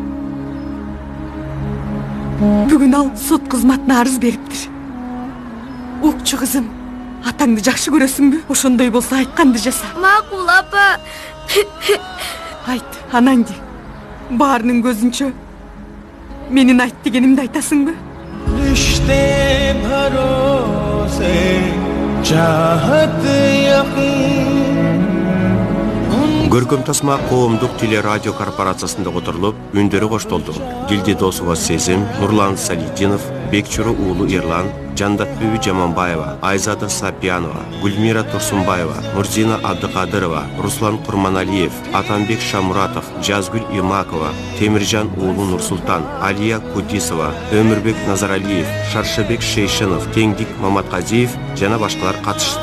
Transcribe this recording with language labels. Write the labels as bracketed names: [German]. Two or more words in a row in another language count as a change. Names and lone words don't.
[Kyrgyz] Бүгүн ал сот кызматына арыз бериптир. Укчу кызым, атаңды жакшы көрөсүңбү? Ошондой болсо айтканды жаса. Макул, апа. Айт, Ананди. Баарынын көзүнчө менин айт дегенимди айтасыңбы? [Hindi] रिश्ते भरोसे चाहत [Kyrgyz] Көркөм тасма коомдук телерадио корпорациясында отурулуп, үндөрү коштолду. Дилди Досова Сезим, Нурлан Салидинов, Бекчуру уулу Эрлан, Жандатбүбү Жаманбаева, Айзада Сапьянова, Гүлмира Турсунбаева, Нурзина Абдыкадырова, Руслан Курманалиев, Атанбек Шамуратов, Жазгүл Имакова, Темиржан уулу Нурсултан, Алия Кудисова, Өмүрбек Назаралиев, Шаршыбек Шейшинов, Теңдик Маматказиев жана башкалар катышты.